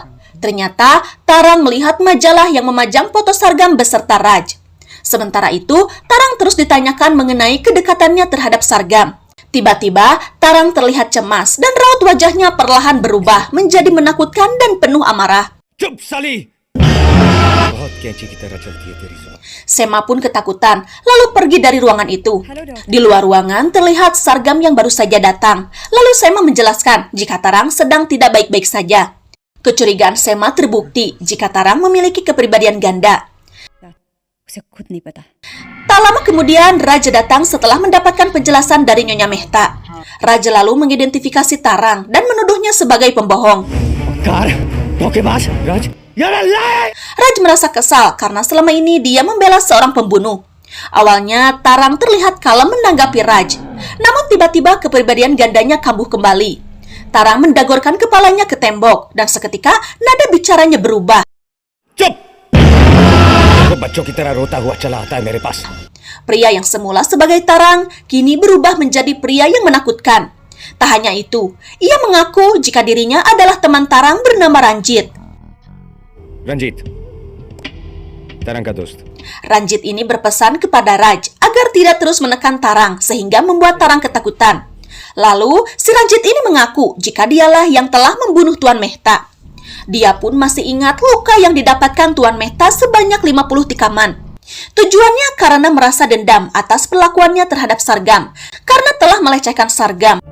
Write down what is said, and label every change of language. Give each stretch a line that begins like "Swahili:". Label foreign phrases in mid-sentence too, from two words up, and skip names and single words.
Indonesian: Ternyata, Tarang melihat majalah yang memajang foto Sargam beserta Raj. Sementara itu, Tarang terus ditanyakan mengenai kedekatannya terhadap Sargam. Tiba-tiba, Tarang terlihat cemas dan raut wajahnya perlahan berubah menjadi menakutkan dan penuh amarah.
Hindi: चुप साली! बहुत कैंची की तरह चलती है तेरी जुबान.
Indonesian: Sema pun ketakutan, lalu pergi dari ruangan itu. Di luar ruangan terlihat Sargam yang baru saja datang. Lalu Sema menjelaskan jika Tarang sedang tidak baik-baik saja. Kecurigaan Sema terbukti jika Tarang memiliki kepribadian ganda.
Hindi: उसे खुद नहीं पता.
Indonesian: Tak lama kemudian, Raja datang setelah mendapatkan penjelasan dari Nyonya Mehta. Raja lalu mengidentifikasi Tarang dan menuduhnya sebagai pembohong.
Hindi: कार, धोखेबाज, राज,
English: you're a liar!
Indonesian: Raj merasa kesal karena selama ini dia membela seorang pembunuh. Awalnya, Tarang terlihat kalem menanggapi Raj. Namun tiba-tiba kepribadian gandanya kambuh kembali. Tarang mendagorkan kepalanya ke tembok dan seketika nada bicaranya berubah.
Hindi: चुप! वो बच्चों की तरह रोता हुआ चला आता है मेरे पास.
Indonesian: Pria yang semula sebagai Tarang, kini berubah menjadi pria yang menakutkan. Tak hanya itu, ia mengaku jika dirinya adalah teman Tarang bernama Ranjit.
Hindi: रंजीत, तरंग का दोस्त.
Indonesian: Ranjit ini berpesan kepada Raj agar tidak terus menekan Tarang sehingga membuat Tarang ketakutan. Lalu, si Ranjit ini mengaku jika dialah yang telah membunuh Tuan Mehta. Dia pun masih ingat luka yang didapatkan Tuan Mehta sebanyak 50 tikaman. Tujuannya karena merasa dendam atas perlakuannya terhadap Sargam karena telah melecehkan Sargam.